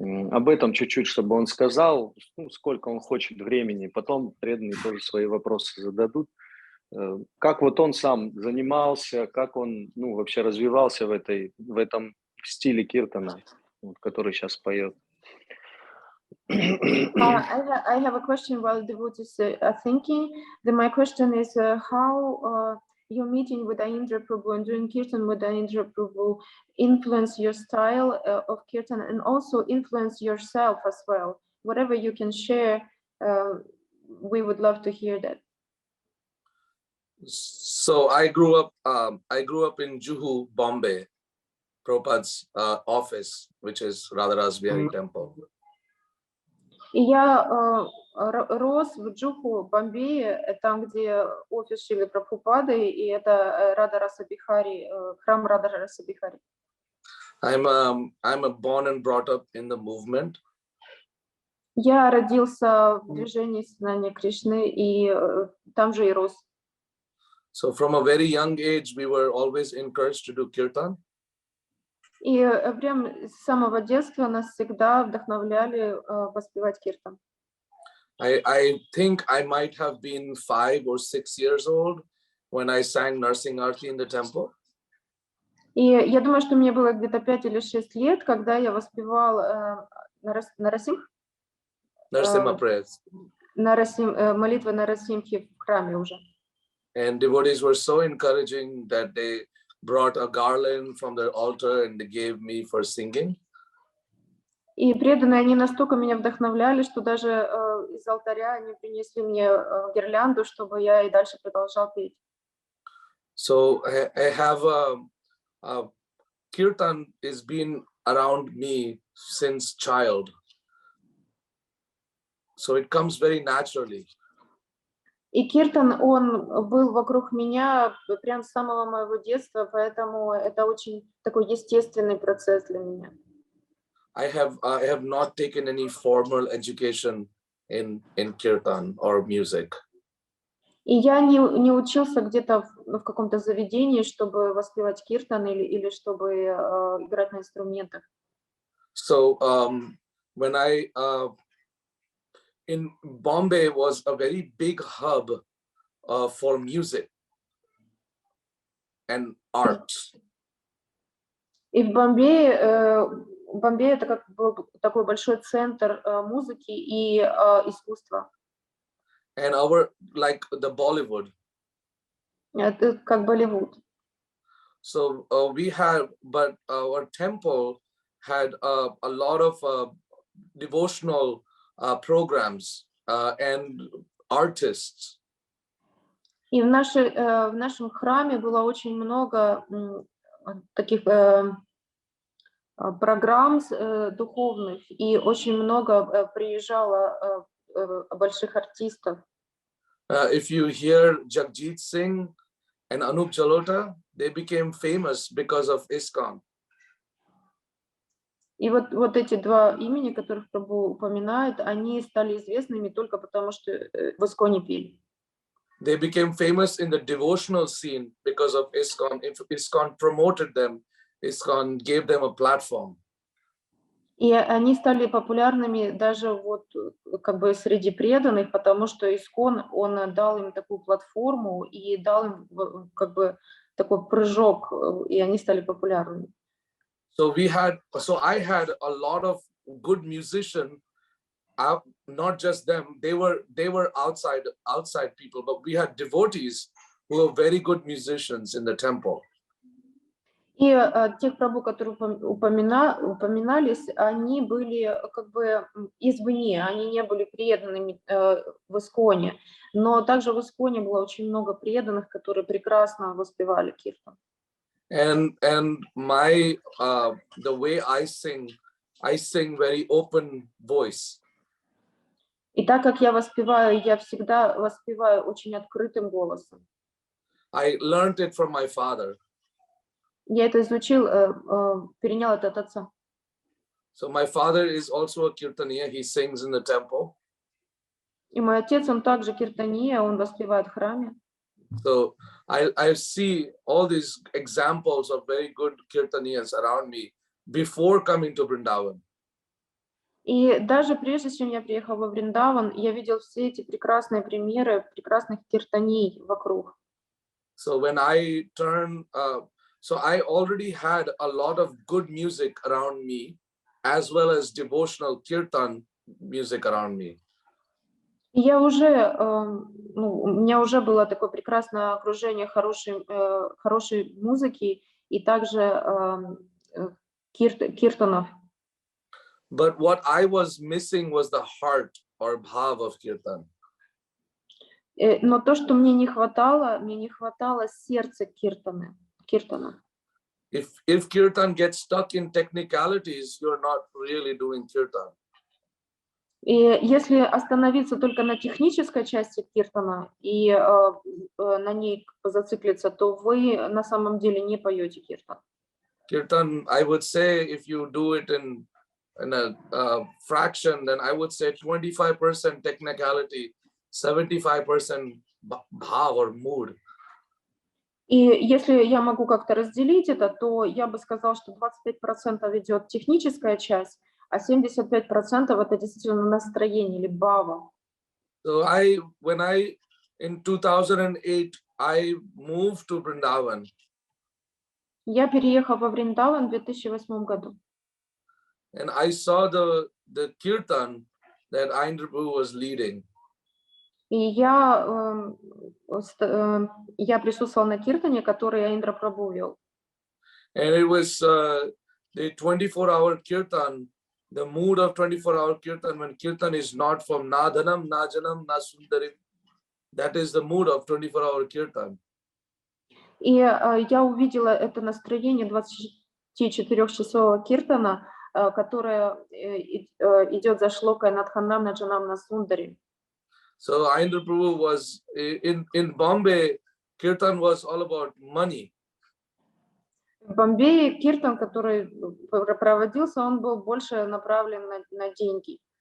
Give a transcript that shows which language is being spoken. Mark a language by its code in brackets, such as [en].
[ru] Об этом чуть-чуть, чтобы он сказал, сколько он хочет времени. Потом преданные тоже свои вопросы зададут. Как вот он сам занимался, как он вообще развивался в этом стиле киртана, который сейчас поет. [en] I have a question while devotees are thinking. My question is how your meeting with Indra Prabhu and doing kirtan with Indra Prabhu influence your style of kirtan and also influence yourself as well. Whatever you can share, we would love to hear that. So I grew up in Juhu, Bombay, Prabhupada's office, which is Radharas's Vihari temple. [ru] И я рос в Джуху, Бомбее, там, где офис Шрилы Прабхупады, и это Радха-раса Бихари, храм Радха-раса Бихари. [en] I'm born and brought up in the movement. [ru] Я родился в движении сознания Кришны, и там же и рос. [en] So from a very young age, we were always encouraged to do kirtan. [ru] И прям с самого детства нас всегда вдохновляли воспевать киртан. [en] I think I might have been 5 or 6 years old when I sang Narsingh Arti in the temple. [ru] И я думаю, что мне было где-то 5 или 6 лет, когда я воспевал молитвы Нарасимхи в храме уже. [en] And devotees were so encouraging that they brought a garland from their altar and they gave me for singing. [ru] И преданные, они настолько меня вдохновляли, что даже из алтаря они принесли мне гирлянду, чтобы я и дальше продолжал петь. [en] So I have a Kirtan has been around me since child. So it comes very naturally. [ru] И киртан, он был вокруг меня прям с самого моего детства, поэтому это очень такой естественный процесс для меня. [en] I have not taken any formal education in Kirtan or music. [ru] И я не учился где-то в каком-то заведении, чтобы воспевать киртан или чтобы играть на инструментах. [en] So when I in Bombay was a very big hub for music and arts. [ru] И в Бомбее это как был такой большой центр музыки и искусства. [en] And our, like the Bollywood. [ru] Это как Болливуд. [en] So but our temple had a lot of devotional programs and artists. [ru] И в нашем храме было очень много таких программ духовных, и очень много приезжало больших артистов. [en] If you hear Jagjit Singh and Anup Jalota, they became famous because of ISKCON. [ru] И вот эти два имени, которых прабху упоминает, они стали известными только потому, что в Исконе пели. [en] They became famous in the devotional scene because of ISKCON. If ISKCON promoted them, ISKCON gave them a platform. [ru] И они стали популярными даже вот как бы среди преданных, потому что Искон, он дал им такую платформу и дал им как бы такой прыжок, и они стали популярными. [en] So I had a lot of good musicians, not just them. They were outside people, but we had devotees who were very good musicians in the temple. [ru] И тех прабху, которые упоминались, они были как бы извне, они не были преданными в Исконе, но также в Исконе было очень много преданных, которые прекрасно воспевали киртан. [en] And my the way I sing very open voice. [ru] И так как я воспеваю, я всегда воспеваю очень открытым голосом. [en] I learned it from my father. [ru] Я это изучил, перенял это от отца. [en] So my father is also a Kirtaniya. He sings in the temple. [ru] И мой отец, он также киртания, он воспевает в храме. [en] So I see all these examples of very good Kirtaniyas around me before coming to Vrindavan. [ru] И даже прежде, чем я приехал во Вриндаван, я видел все эти прекрасные примеры прекрасных киртаний вокруг. [en] So when I so I already had a lot of good music around me, as well as devotional kirtan music around me. [ru] И я уже, у меня уже было такое прекрасное окружение хорошей музыки и также киртанов. [en] But what I was missing was the heart or bhav of kirtan. [ru] Но то, что мне не хватало сердца киртана. [en] If kirtan gets stuck in technicalities, you're not really doing kirtan. [ru] И если остановиться только на технической части киртана и на ней зациклиться, то вы на самом деле не поете киртан. [en] Kirtan, I would say, if you do it in a fraction, then I would say 25% technicality, 75% bhav or mood. [ru] И если я могу как-то разделить это, то я бы сказал, что 25% идет техническая часть, а 75% это действительно настроение или бхава. [en] So when in 2008, I moved to Vrindavan. [ru] Я переехал во Вриндаван в 2008 году. [en] And I saw the kirtan that Indra Prabhu was leading. [ru] И я присутствовал на киртане, который Индра Прабху вел. [en] And it was the 24-hour kirtan, the mood of 24-hour kirtan, when kirtan is not from [sa] Nadhanam, Najanam, Nasundarim. [en] That is the mood of 24-hour kirtan. [ru] И я увидела это настроение 24-часового киртана, которое идет за шлокой [sa] Надханам, Наджанам, Насундари. [en] So Indra Prabhu was in Bombay, kirtan was all about money. [ru] В Бомбее киртан, который проводился, он был больше направлен на деньги.